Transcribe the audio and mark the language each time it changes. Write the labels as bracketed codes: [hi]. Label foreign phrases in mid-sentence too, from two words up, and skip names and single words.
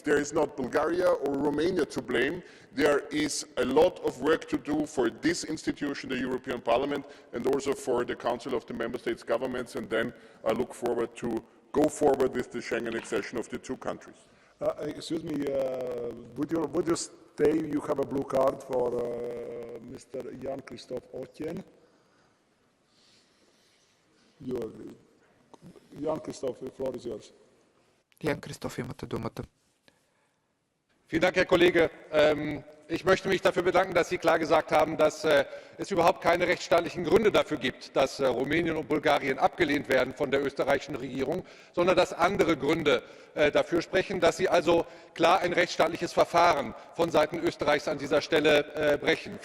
[en] There is not Bulgaria or Romania to blame. There is a lot of work to do for this institution, the European Parliament, and also for the Council of the Member States governments, and then I look forward to go forward with the Schengen accession of the 2 countries. Excuse me, would you stay? You have a blue card for Mr. Jan-Christophe Otjen. You agree. Jan-Christophe, the floor is yours. Jan-Christophe, [bg] имате думата. [de] Vielen Dank, Herr Kollege. Ich möchte mich dafür bedanken, dass Sie klar gesagt haben, dass es überhaupt keine rechtsstaatlichen Gründe dafür gibt, dass Rumänien und Bulgarien abgelehnt werden von der österreichischen Regierung, sondern dass andere Gründe dafür sprechen, dass Sie also klar ein rechtsstaatliches Verfahren von Seiten Österreichs an dieser Stelle brechen.